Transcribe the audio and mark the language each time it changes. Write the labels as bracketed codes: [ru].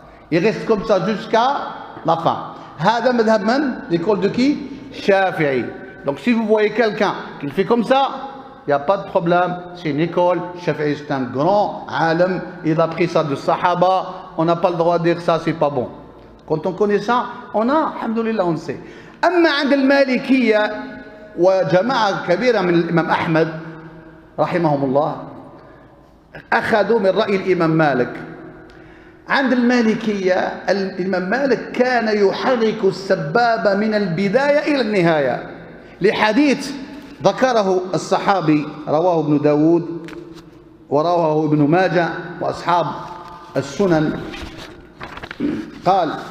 [fr] Il reste comme ça jusqu'à la fin. [ar] هذا مذهب من؟ [fr] L'école de qui? Shafi'i. Donc si vous voyez quelqu'un qui le fait comme ça, il n'y a pas de problème, c'est une école. Shafi'i c'est un grand alim, il a pris ça de Sahaba, on n'a pas le droit de dire ça, c'est pas bon. Quand on connaît ça, on a, alhamdoulilah, on sait. [ar] أما عند المالكية وجماعة كبيرة من الإمام أحمد رحمهم الله أخذوا من رأي الإمام مالك. عند المالكية الإمام مالك كان يحرك السبابة من البداية إلى النهاية لحديث ذكره الصحابي رواه ابن داود ورواه ابن ماجه وأصحاب السنن قال